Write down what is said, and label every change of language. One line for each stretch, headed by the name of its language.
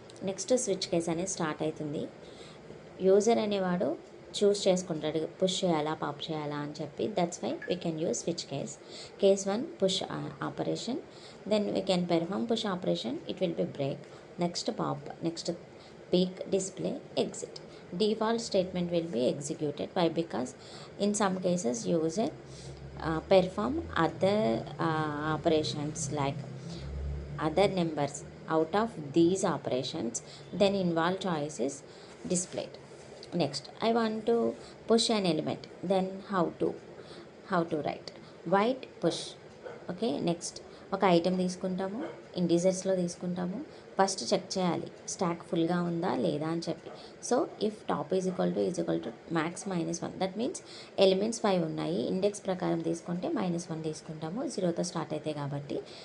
Telugu: Next switch case అనేది start అవుతుంది. User అనేవాడు చూస్ చేసుకుంటాడు పుష్ చేయాలా పాప్ చేయాలా అని చెప్పి.
English: That's why we can use switch case. Case 1 push operation, then we can perform push operation, it will be break. Next pop, next peek, display, exit. Default statement will be executed. Why? Because in some cases user perform other operations like other numbers out of these operations, then involve choice is displayed. Next, I want to push an element, then how to write white push.
Telugu: Okay, next ఒక item తీసుకుంటాము, ఇంటీజర్స్లో తీసుకుంటాము. First check చేయాలి stock ఫుల్గా ఉందా లేదా అని చెప్పి.
English: So if top is equal to max -1, that means elements 5 ఉన్నాయి.
Telugu: ఇండెక్స్ ప్రకారం తీసుకుంటే -1 తీసుకుంటాము, 0తో స్టార్ట్ అవుతాయి కాబట్టి.